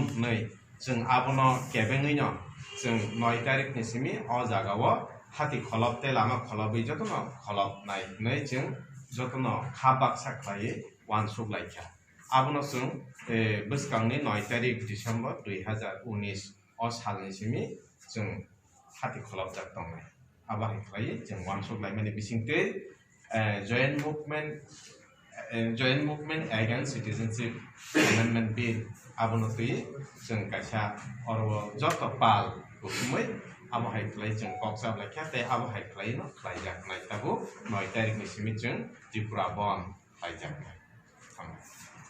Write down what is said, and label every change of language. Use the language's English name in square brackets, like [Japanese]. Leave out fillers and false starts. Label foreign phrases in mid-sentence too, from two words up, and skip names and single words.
[Kok Borok] नै जों आबनो केबेङैनो जों 9 तारिखनि सिमि अ जागाव हाति खलबते लामा खलबै जतनो खलब नाय नै जों जतनो खाबाक साख्लायै वानसुक लायखा आबनो जों बोसकांनि 9 तारिख डिसेम्बर 2019 अ सालनि सिमि जों हाति खलब जाक दंनाय आबाहाय खालायै जों वानसुक लायमानि बिसिंते [English] joint movement against citizenship amendment bill [Kok Borok] abono tui जों कायसा अरबो जत पाल बुकुमै आबाहाय खालाय जों कक्सा लायखा ते आबाहाय खालायनो खालायजाकनाय ताबो 9 तारिखनि सिमि जों त्रिपुरा बन खालायजाकनाय